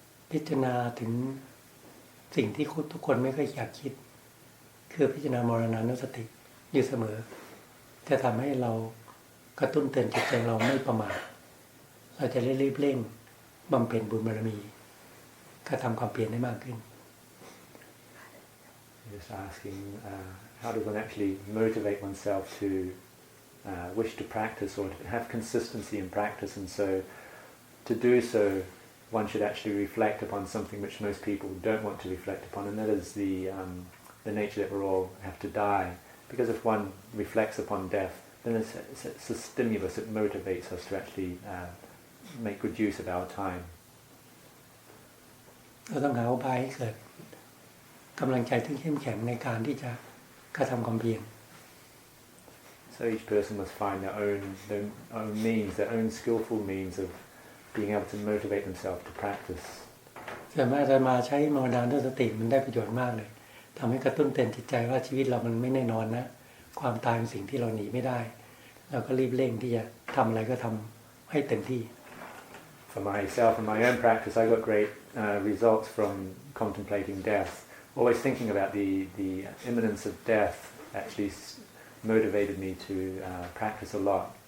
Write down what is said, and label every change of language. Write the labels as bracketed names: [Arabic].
[Thai] พิจารณาถึงสิ่งที่ทุกคนไม่ค่อยอยากคิดคือพิจารณามรณานุสติอยู่เสมอจะทำให้เรากระตุ้นเตือนจิตใจเราไม่ประมาทเราจะรีบเร่งบำเพ็ญบุญบารมีกระทำความเพียรได้มากขึ้น [English] Just asking, how does one actually motivate oneself to wish to practice or to have consistency in practice? And so, to do so, one should actually reflect upon something which most people don't want to reflect upon, and that is the nature that we all have to die. Because if one reflects upon death, then it's a stimulus, it motivates us to actually make good use of our time. [Thai] เราต้องหาอุบายให้เกิดกำลังใจที่เข้มแข็งในการที่จะกระทำความเพียร [English] So each person must find their own means, their own skillful means of being able to motivate themselves to practice. [Thai] ส่วนมากจะมาใช้มรณานุสติมันได้ประโยชน์มากเลยทำให้กระตุ้นเตือนจิตใจว่าชีวิตเรามันไม่แน่นอนนะความตายเป็นสิ่งที่เราหนีไม่ได้เราก็รีบเร่งที่จะทำอะไรก็ทำให้เต็มที่ [English] For myself and my own practice, I got great results from contemplating death. Always thinking about the imminence of death actually motivated me to practice a lot.